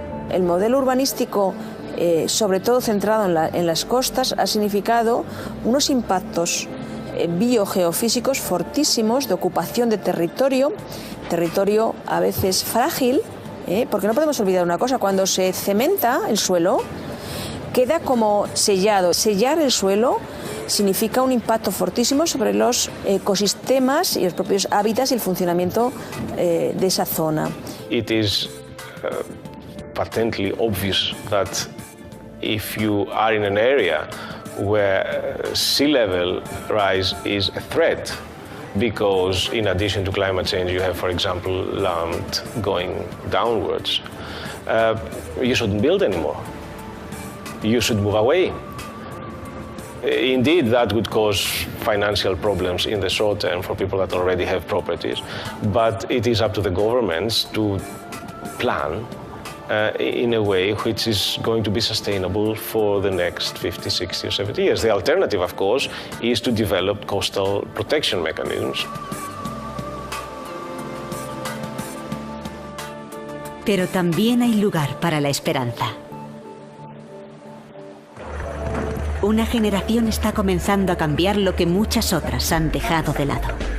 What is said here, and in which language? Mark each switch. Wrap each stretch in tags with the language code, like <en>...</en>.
<es>El modelo urbanístico, sobre todo centrado en las costas, ha significado unos impactos biogeofísicos fortísimos de ocupación de territorio a veces frágil, porque no podemos olvidar una cosa: cuando se cementa el suelo queda como sellado. Sellar el suelo significa un impacto fortísimo sobre los ecosistemas y los propios hábitats y el funcionamiento de esa zona.</es> <en>It is patently obvious that if you are in an area where sea level rise is a threat, because in addition to climate change you have, for example, land going downwards, you shouldn't build anymore. You should move away. Indeed, that would cause financial problems in the short term for people that already have properties, but it is up to the governments to plan in a way which is going to be sustainable for the next 50, 60 or 70 years. The alternative, of course, is to develop coastal protection mechanisms.</en> <es>Pero también hay lugar para la esperanza. Una generación está comenzando a cambiar lo que muchas otras han dejado de lado.</es>